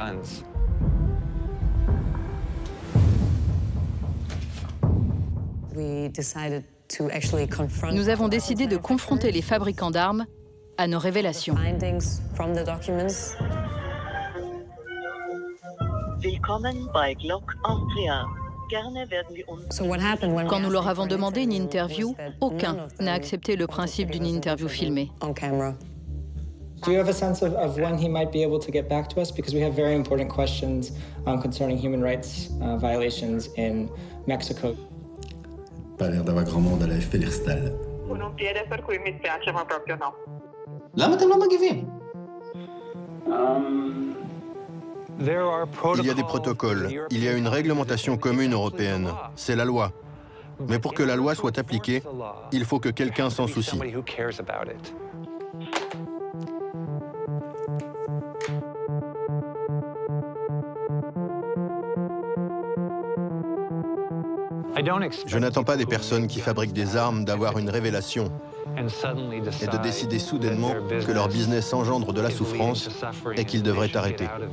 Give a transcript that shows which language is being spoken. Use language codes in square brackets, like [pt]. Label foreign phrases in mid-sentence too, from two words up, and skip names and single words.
[fr] Nous avons décidé de confronter les fabricants d'armes à nos révélations. Quand nous leur avons demandé une interview, aucun n'a accepté le principe d'une interview filmée. [en] Do you have a sense of when he might be able to get back to us? Because we have very important questions concerning human rights violations in Mexico. [fr] Pas l'air d'avoir grand monde à la FN Herstal. [it] Un piede per cui mi spiace, ma proprio no. [he] למה אתם לא מגיבים? [fr] Il y a des protocoles, il y a une réglementation commune européenne, c'est la loi. Mais pour que la loi soit appliquée, il faut que quelqu'un s'en soucie. Je n'attends pas des personnes qui fabriquent des armes d'avoir une révélation et de décider soudainement que leur business engendre de la souffrance et qu'ils devraient arrêter.